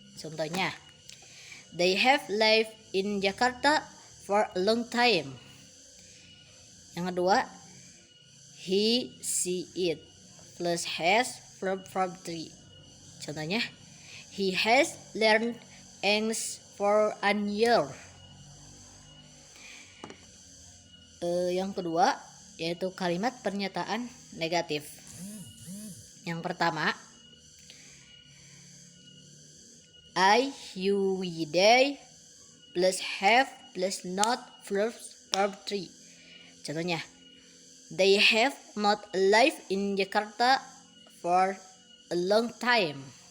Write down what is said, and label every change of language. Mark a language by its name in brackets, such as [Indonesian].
[Indonesian] Contohnya, [English] they have lived in Jakarta for a long time. [Indonesian] Yang kedua, [English] he, she, it plus has verb 3. [Indonesian] Contohnya, [English] he has learned English for a year. [Indonesian] Yang kedua yaitu kalimat pernyataan negatif. Yang pertama, [English] I, you, we, they plus have plus not verb 3. [Indonesian] Contohnya, [English] they have not lived in Jakarta for a long time.